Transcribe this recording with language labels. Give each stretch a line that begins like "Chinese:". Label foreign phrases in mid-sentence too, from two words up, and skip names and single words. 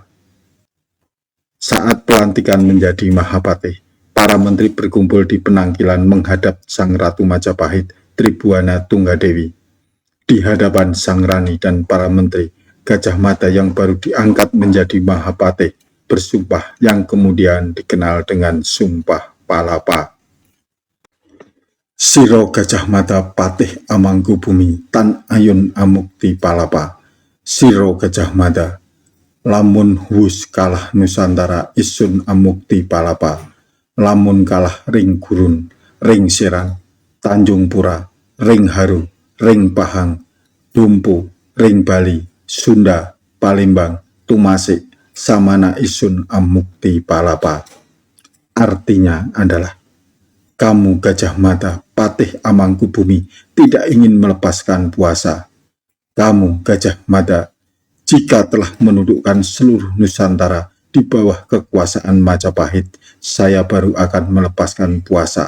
Indonesian: Saat pelantikan menjadi Mahapatih, para menteri berkumpul di penangkilan menghadap Sang Ratu Majapahit, Tribuana Tunggadewi. Di hadapan Sang Rani dan para menteri, Gajah Mada yang baru diangkat menjadi Mahapatih bersumpah yang kemudian dikenal dengan Sumpah Palapa.
Kawi: Siro Gajah Mada Patih Amangkubumi Tan Ayun Amukti Palapa. Siro Gajah Mada lamun wus kalah Nusantara isun amukti palapa, lamun kalah ring gurun, ring siran, Tanjung Pura, ring haru, ring pahang, dumpu, ring Bali, Sunda, Palembang, Tumasik, samana isun amukti palapa.
Indonesian: Artinya adalah, kamu Gajah Mada Patih Amangkubumi tidak ingin melepaskan puasa. Kamu Gajah Mada, jika telah menundukkan seluruh Nusantara di bawah kekuasaan Majapahit, saya baru akan melepaskan puasa.